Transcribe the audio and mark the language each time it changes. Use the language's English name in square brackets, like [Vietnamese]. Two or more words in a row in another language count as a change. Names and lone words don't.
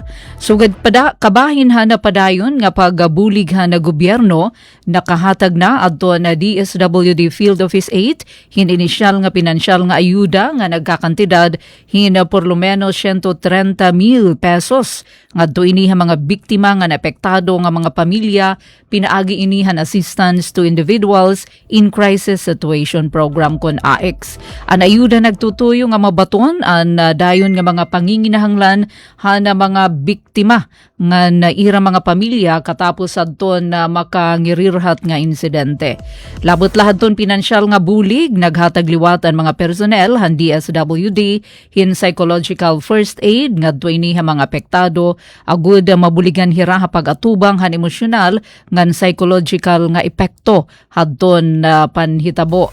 [Waray] Sugad kabahin na padayon nga pagbulig na gobyerno nakahatag na adto na DSWD Field Office 8 hin inisyal nga pinansyal nga ayuda nga nagkakantidad hin [Spanish] por lo menos [Waray] 130,000 pesos ngadto ini mga biktima nga naepektado nga mga pamilya pinaagi inihan [English] assistance to individuals in crisis situation program [Waray] kon AX. Ang ayuda nagtutuyo nga mabaton ang dayon nga mga panginginahanglan hana mga biktima nga naira mga pamilya katapos adton na makangirirhat nga insidente. Labot lahad ton pinansyal nga bulig naghatag liwat ang mga personnel han DSWD hin [English] psychological first aid [Waray] ngadto ini mga apektado agud mabuligan hira pag-atubang han emosyonal ngan psychological nga epekto hadton panhitabo.